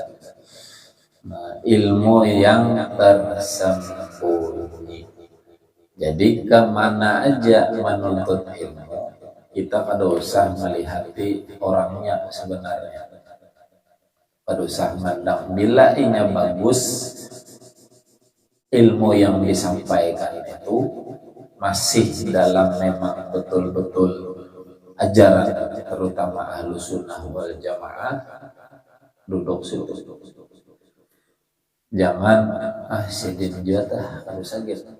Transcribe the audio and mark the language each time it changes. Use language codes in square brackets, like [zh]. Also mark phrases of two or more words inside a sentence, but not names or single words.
[bjn] Nah, ilmu yang tersembunyi. Jadi kemana aja menuntut ilmu, kita kada usah melihat orangnya sebenarnya, kada usah mandang. Bila ini bagus, ilmu yang disampaikan itu masih dalam memang betul-betul ajaran terutama Ahlus Sunnah wal Jamaah, duduk situ. Jangan sidin juga harus sakit.